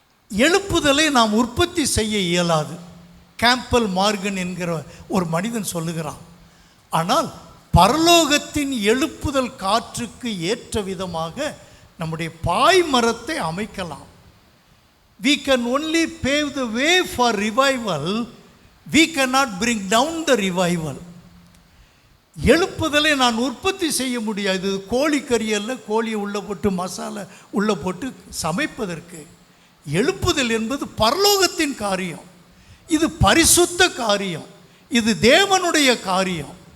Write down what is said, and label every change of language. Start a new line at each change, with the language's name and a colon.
Tamil: எழுப்புதலை நாம் உற்பத்தி செய்ய இயலாது. கேம்பல் மார்கன் என்கிற ஒரு மனிதன் சொல்லுகிறான். ஆனால் பரலோகத்தின் எழுப்புதல் காற்றுக்கு ஏற்ற விதமாக நம்முடைய பாய்மரத்தை அமைக்கலாம்.
English: We can only pave the way for revival. We cannot bring down the revival.
Tamil: எழுப்புதலை நான் உற்பத்தி செய்ய முடியாது. கோழிக்கறி அல்ல, கோழியை உள்ளே போட்டு மசாலா உள்ளே போட்டு சமைப்பதற்கு. எழுப்புதல் என்பது பரலோகத்தின் காரியம், இது பரிசுத்த காரியம், இது தேவனுடைய காரியம்.